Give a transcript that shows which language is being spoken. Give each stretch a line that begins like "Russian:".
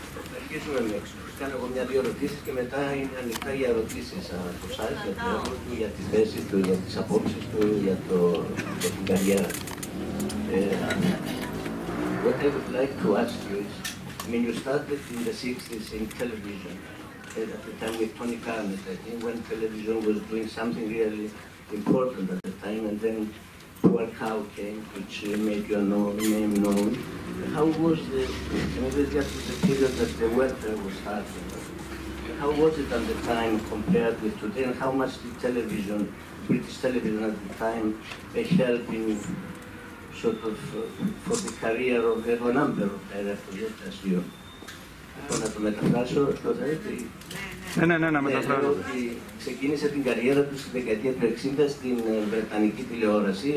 Greek: Θα αρχίσουμε με κάνω εγώ μια-δύο ερωτήσεις και μετά είναι ανοιχτά για ερωτήσεις από εσάς, για το έργο του, για τη θέση του, για τις απόψεις του, για την καριέρα του.
English: What I would like to ask you is, I mean, you started in the 60s in television, at the time with Tony Carnes, I think, when television was doing something really important at the time, and then Poor Cow came, which made your name known. How was the period that the welfare was starting? How was it at the time compared with today, and how much did television, British television at the time, help in sort of for the career of a number of directors as you?
Greek: Να το μεταφράσω, το θέλετε. Ναι, μεταφράσω. Ξεκίνησε την καριέρα του στη δεκαετία του 60 στην Βρετανική τηλεόραση.